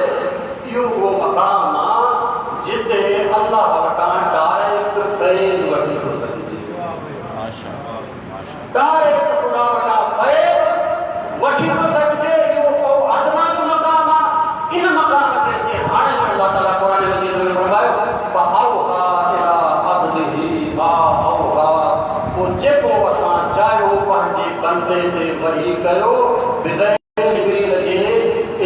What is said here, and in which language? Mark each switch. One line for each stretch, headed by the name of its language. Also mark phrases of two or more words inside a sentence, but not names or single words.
Sindhi: इहो उहो मक़ाम आहे जिते अल्लाह वटां डायरेक्ट फैज़ वठी थो सघिजे। डायरेक्ट ख़ुदा वटां फैज़ वठी थो सघिजे। इहो को अदना जो मक़ाम आहे। इन मक़ाम ते जे हाणे अल्लाह ताला क़ुरान मजीद में फरमायो
Arabic: فأوحى إلى عبده ما أوحى.
Sindhi: पोइ जेको असां चाहियो पंहिंजे बंदे ते वही कयो बिग़ैर जिब्रील जे